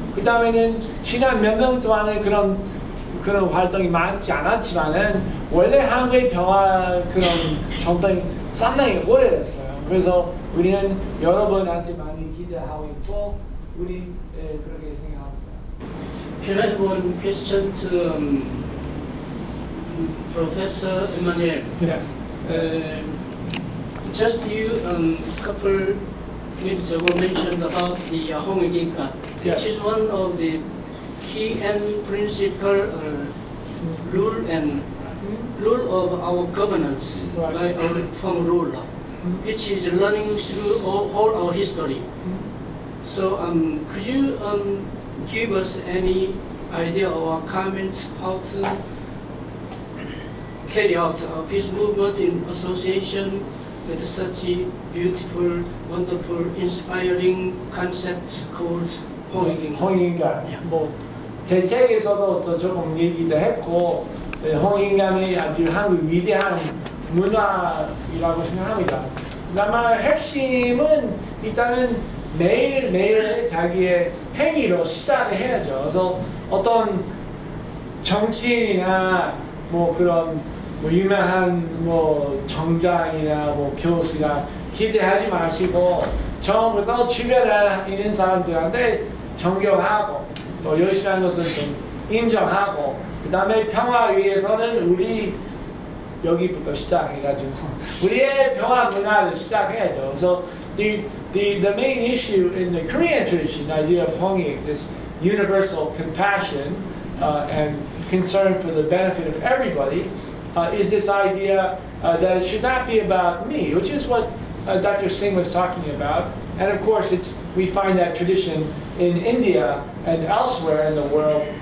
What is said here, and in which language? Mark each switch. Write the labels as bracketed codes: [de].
[ko] 그 다음에는 지난 몇 년 동안은 그런 활동이 많지 않았지만은 원래 한국의 평화 그런 전통이 상당히 오래됐어요. 그래서 우리는 여러분한테 많이 기대하고 있고 우리 그렇게 생각합니다. [en] Can I have one question to Professor Emmanuel? Yes. Just you couple minutes ago mentioned about the Hongik, Yes. which is one of the key and principal rule of our governance Right. by our former ruler, which is running through whole our history. So could you give us any idea or comments how to carry out a peace movement in association with such a beautiful, wonderful, inspiring concept called Hongik? [ko] 홍익인간 뭐제 책에서도 또 조금 얘기도 했고 홍익인간이 아주 한국 위대한 문화이라고 생각합니다. 아마 핵심은 일단은 매일매일 자기의 행위로 시작을 해야죠. 그래서 어떤 정치인이나 뭐 그런 뭐 유명한 뭐 정장이나 뭐 교수나 기대하지 마시고 처음부터 주변에 있는 사람들한테 존경하고 또 열심히 하는 것을 좀 인정하고 그 다음에 평화 위해서는 우리 여기부터 시작해가지고 우리의 평화 문화를 시작해야죠. [en] 그래서 the main issue in the Korean tradition, the idea of Hongik, this universal compassion and concern for the benefit of everybody, is this idea that it should not be about me, which is what Dr. Singh was talking about. And of course, we find that tradition in India and elsewhere in the world.